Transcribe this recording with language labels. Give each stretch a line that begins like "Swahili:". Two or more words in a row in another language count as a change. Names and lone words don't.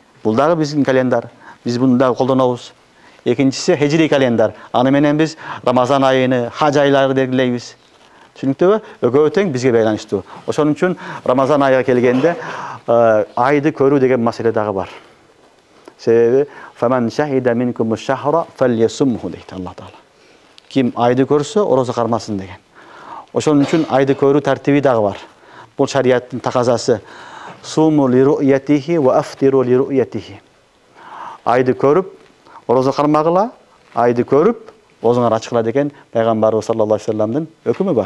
Kyrgyz: Бул дагы биздин календар. Биз буну дагы колдонобуз. Экинчиси хижри календар. Аны менен биз Рамазан айыны, хаж айлары белгилейбиз. Түшүнүктүбү? Экөө тең бизге байланыштуу. Ошон үчүн Рамазан айыга келгенде айды көрүү деген маселе дагы бар.
Arabic: Себеби "فمن شهد منكم الشهر فليصمه" дейт Аллах Таала.
Kyrgyz: Ким айды көрсө, орозо кармасын деген. Ошон үчүн айды көрүү тартиби дагы бар. Бул шариаттын таказасы.
Arabic: صوموا لرؤيته وأفطروا لرؤيته.
Kyrgyz: Айды көрүп, орозо кармагыла, айды көрүп, оозуңар ачкыла деген пайгамбарыбыз
Arabic: صلى الله عليه وسلم
Kyrgyz: өкүмү бар.